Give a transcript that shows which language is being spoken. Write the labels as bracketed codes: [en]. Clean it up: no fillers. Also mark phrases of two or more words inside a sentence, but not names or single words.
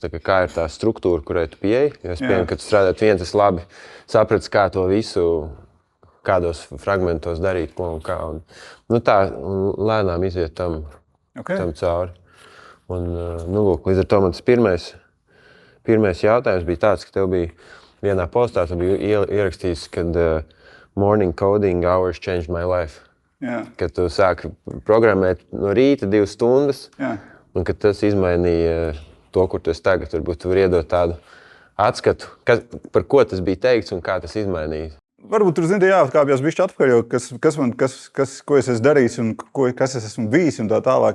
[lv] Kā ir tā struktūra, kurai tu pieeji? Jo es pieņemu, ka tu strādāt viens, tas labi saprats, kā to visu, kādos fragmentos darīt, ko un kā. Tā lēnām iziet tam cauri. Un, lūk, līdz ar to man tas pirmais jautājums bija tāds, ka tev bija vienā postā, tu biji ierakstījis, kad [en] morning coding hours changed my life. [lv] Kad tu sāki programmēt no rīta 2 stundas, un kad tas izmainīja to, kur tu esi tagad. Varbūt tu vari iedot tādu atskatu, par ko tas bija teikts un kā tas izmainīja. Varbūt tur, jāatkāpjas bišķi atpakaļ, jo ko es esmu darījis un kas es esmu bijis un tā tālāk.